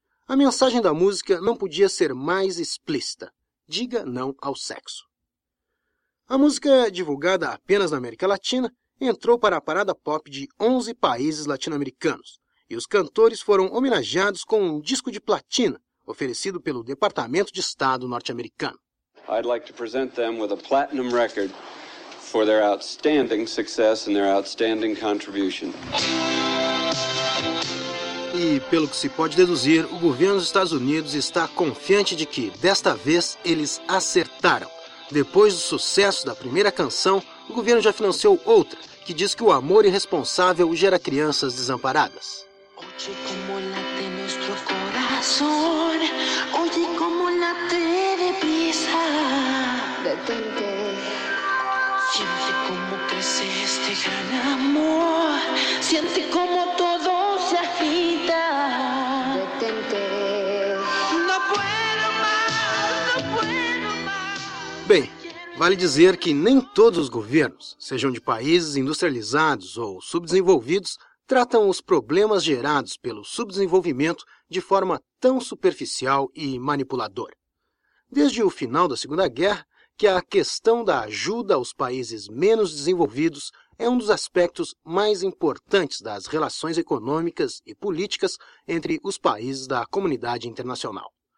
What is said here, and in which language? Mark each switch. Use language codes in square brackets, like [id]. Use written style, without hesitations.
[pt] A mensagem da música não podia ser mais explícita: diga não ao sexo. A música, divulgada apenas na América Latina, entrou para a parada pop de 11 países latino-americanos, e os cantores foram homenageados com um disco de platina, oferecido pelo Departamento de Estado norte-americano. [en] I'd like to present them with a platinum record for their outstanding success and their outstanding contribution. [pt] E, pelo que se pode deduzir, o governo dos Estados Unidos está confiante de que, desta vez, eles acertaram. Depois do sucesso da primeira canção, o governo já financiou outra, que diz que o amor irresponsável gera crianças desamparadas. [es] Oye, como late nuestro corazón. Oye, como late deprisa. Detente. Siente como crece este gran amor. Siente como todo se agita. Detente. No puedo más, no puedo más. [pt] Bem, vale dizer que nem todos os governos, sejam de países industrializados ou subdesenvolvidos, tratam os problemas gerados pelo subdesenvolvimento de forma tão superficial e manipuladora. Desde o final da Segunda Guerra, que a questão da ajuda aos países menos desenvolvidos é um dos aspectos mais importantes das relações econômicas e políticas entre os países da comunidade internacional.